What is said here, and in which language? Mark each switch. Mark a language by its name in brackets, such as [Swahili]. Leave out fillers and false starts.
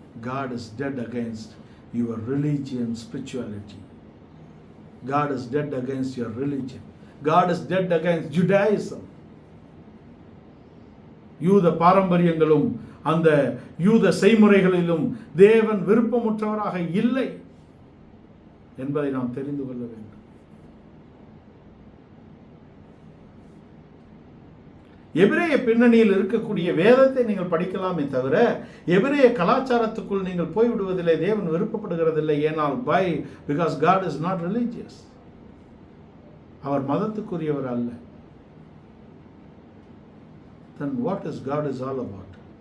[English] God is dead against your religion, spirituality. God is dead against your religion. God is dead against Judaism. [Tamil] யூத பாரம்பரியங்களும் அந்த யூத செய்முறைகளிலும் தேவன் விருப்பமுற்றவராக இல்லை என்பதை நாம் தெரிந்து கொள்ள வேண்டும். எபிரேய பின்னணியில் இருக்கக்கூடிய வேதத்தை நீங்கள் படிக்கலாமே தவிர எபிரேய கலாச்சாரத்துக்குள் நீங்கள் போய்விடுவதில்லை. தேவன் விருப்பப்படுகிறதில்லை. ஏனால் because [English] God is not religious. [Tamil] அவர் மதத்துக்குரியவர் அல்ல. [English] Then what is God is all about?